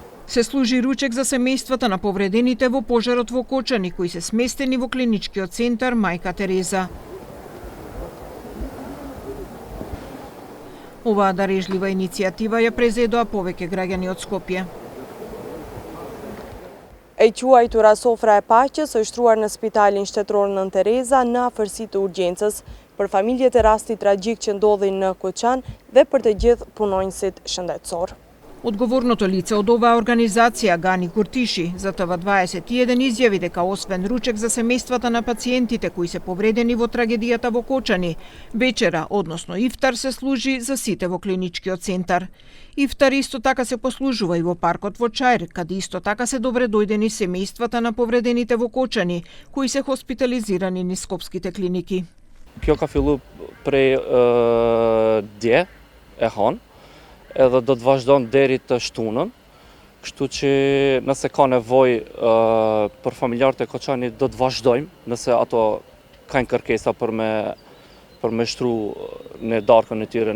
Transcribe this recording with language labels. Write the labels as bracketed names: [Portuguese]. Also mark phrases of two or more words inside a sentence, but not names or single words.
[Macedonian] Се служи ручек за семејствата на повредените во пожарот во Кочани, кои се сместени во клиничкиот центар Мајка Тереза. Оваа дарежлива иницијатива ја презедоа повеќе граѓани од Скопје. [Albanian] E quajtura sofra e paqes është shtruar në Spitalin Shtetëror Nën Tereza në afërsitë të urgjencës për familjet e rastit tragjik që ndodhin në Koçan dhe për të gjithë punonjësit shëndetësor. [Macedonian] Одговорното лице од оваа организација, Гани Куртиши, за ТВ21 изјави дека освен ручек за семејствата на пациентите кои се повредени во трагедијата во Кочани, вечера, односно ифтар, се служи за сите во клиничкиот центар. Ифтар исто така се послужува и во паркот во Чаир, каде исто така се добре дојдени семејствата на повредените во Кочани, кои се хоспитализирани низ скопските клиники. [Albanian] Kjo ka fillu prej dje e hon, edhe do të vazhdon deri të shtunën, kështu që nëse ka nevojë për familjarët e Koçanit do të vazhdojmë, nëse ato kanë kërkesa për me shtru në darkën e tyre.